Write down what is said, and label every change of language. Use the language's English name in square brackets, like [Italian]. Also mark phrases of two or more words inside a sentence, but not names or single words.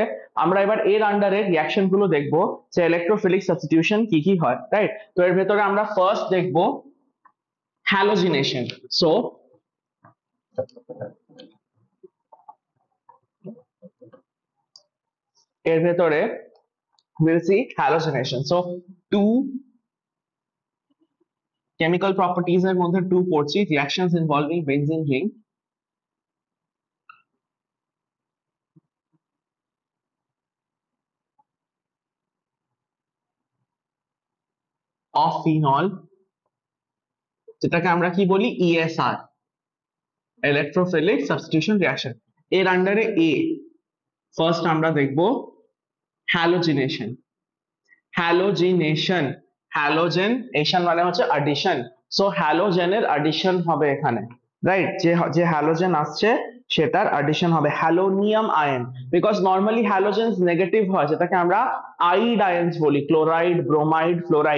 [Bangla] আমরা এবার এর আন্ডারে রিঅ্যাকশন গুলো দেখবো, যে [English] electrophilic substitution [Bangla] কি কি হয়, রাইট। তো এর ভেতরে আমরা ফার্স্ট দেখবো হ্যালোজিনেশন। [English] সো [Bangla] এর ভেতরে [English] we'll see halogenation. So two chemical properties [Bangla] এর মধ্যে [English] two পড়ছি, reactions involving benzene ring of phenol, [Bangla] যেটাকে আমরা কি বলি, ESR, [English] electrophilic substitution reaction। [Bangla] এর আন্ডারে এ ফার্স্ট আমরা দেখবো হ্যালোজিনেশন। হ্যালোজিনেশন, হ্যালোজেনেশন মানে হচ্ছে অ্যাডিশন, সো হ্যালোজেনের অ্যাডিশন হবে এখানে, রাইট। যে হ্যালোজেন আসছে সেটার অ্যাডিশন হবে [English] halonium ion, because normally halogens negative [Bangla] হয়, যেটাকে আমরা [English] ide ions [Bangla] বলি, [English] chloride, bromide, fluoride.